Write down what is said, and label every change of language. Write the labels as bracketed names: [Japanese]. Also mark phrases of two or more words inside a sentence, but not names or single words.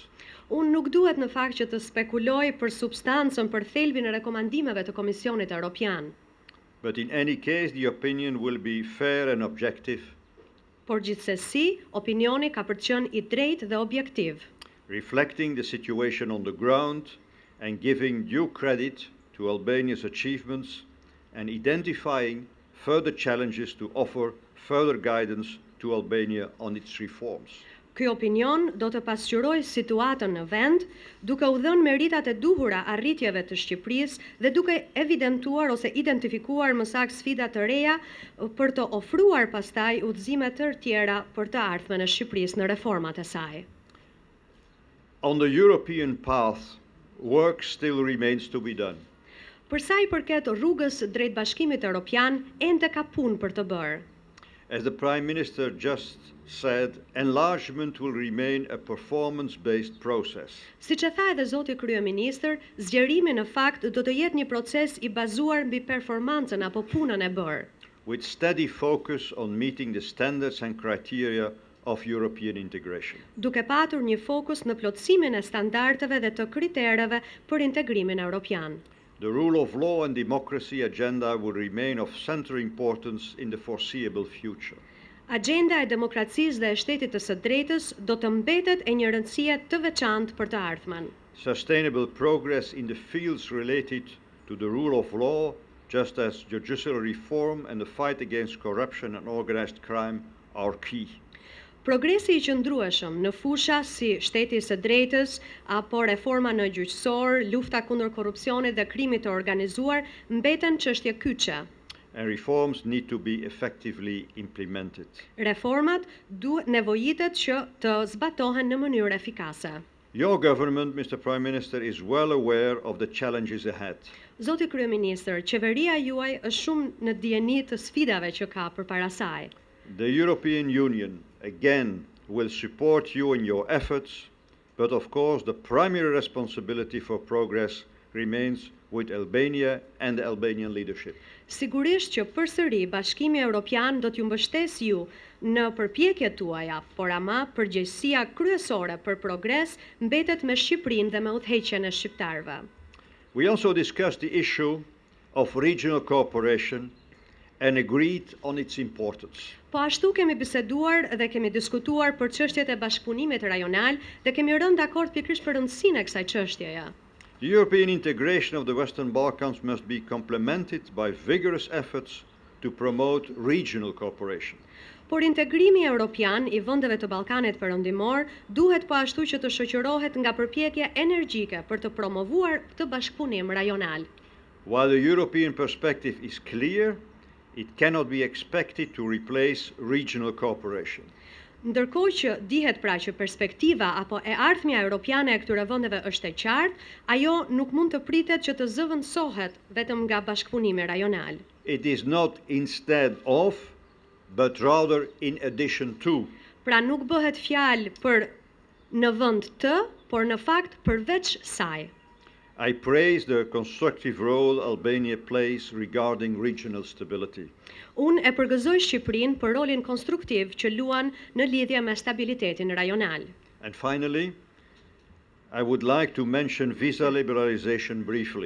[Albanian] Unë nuk duhet në fakt që të spekuloj për substancën, për thelbin e rekomandimeve të Komisionit Evropian. [English] But in any case, the opinion will be fair and objective, [Albanian] Por gjithsesi, opinioni ka për të qenë i drejtë dhe objektiv, [English] reflecting the situation on the ground and giving due credit to Albania's achievements and identifying further challenges to offer further guidance to Albania on its reforms. [Albanian] Ky opinion do të pasqyrojë situatën në vend, duke u dhënë meritat e duhura arritjeve të Shqipërisë dhe duke evidentuar ose identifikuar më saktë sfida të reja për të ofruar pastaj udhëzime të tjera për të ardhmen e Shqipërisë në reformat e saj. [English] On the European path, work still remains to be done. [Albanian] Për sa i përket rrugës drejt Bashkimit Evropian, ende ka punë për të bërë. [English] As the Prime Minister just said, enlargement will remain a performance-based process. [Albanian] Siç e tha edhe zoti kryeministër, zgjerimi në fakt do të jetë një proces i bazuar mbi performancën apo punën e bërë, [English] with steady focus on meeting the standards and criteria of European integration. [Albanian] duke patur një fokus në plotësimin e standardeve dhe të kritereve për integrimin evropian. [English] The rule of law and democracy agenda will remain of central importance in the foreseeable future. [Albanian] Agenda e demokracisë dhe e shtetit të së drejtës do të mbetet e një rëndësie të veçantë për të ardhmen. [English] Sustainable progress in the fields related to the rule of law, just as judicial reform and the fight against corruption and organized crime, are key. [Albanian] Progresi i qëndrueshëm në fusha si shteti i së drejtës apo reforma në gjyqësor, lufta kundër korrupsionit dhe krimit të organizuar mbeten çështje kyçe. [English] And reforms need to be effectively implemented. [Albanian] Reformat nevojitet që të zbatohen në mënyrë efikase. [English] Your government, Mr. Prime Minister, is well aware of the challenges ahead. [Albanian] Zoti kryeministër, qeveria juaj është shumë në dijeni të sfidave që ka përpara saj. [English] The European Union, again, will support you in your efforts, but of course the primary responsibility for progress remains with Albania and the Albanian leadership. [Albanian] Sigurisht që përsëri Bashkimi Evropian do t'ju mbështes ju në përpjekjet tuaja, por ama përgjegjësia kryesore për progres mbetet me Shqipërinë dhe me udhëheqjen e shqiptarëve. [English] We also discussed the issue of regional cooperation and agreed on its importance. [Albanian] Po ashtu kemi biseduar dhe kemi diskutuar për çështjet e bashkëpunimit rajonal dhe kemi rënë dakord pikërisht për rëndësinë e kësaj çështjeje. [English] The European integration of the Western Balkans must be complemented by vigorous efforts to promote regional cooperation. [Albanian] Por integrimi evropian i vendeve të Ballkanit Perëndimor duhet po ashtu që të shoqërohet nga përpjekje energjike për të promovuar këtë bashkëpunim rajonal. [English] While the European perspective is clear, it cannot be expected to replace regional cooperation. [Albanian] Ndërkohë që dihet pra që perspektiva apo e ardhmja europiane e këtyre vendeve është e qartë, ajo nuk mund të pritet që të zëvendësohet vetëm nga bashkëpunimi rajonal. [English] It is not instead of, but rather in addition to. [Albanian] Pra nuk bëhet fjalë për në vend të, por në fakt përveç saj. [English] I praise the constructive role Albania plays regarding regional stability. [Albanian] Unë e përgëzoj Shqipërinë për rolin konstruktiv që luan në lidhje me stabilitetin rajonal. [English] And finally, I would like to mention visa liberalization briefly.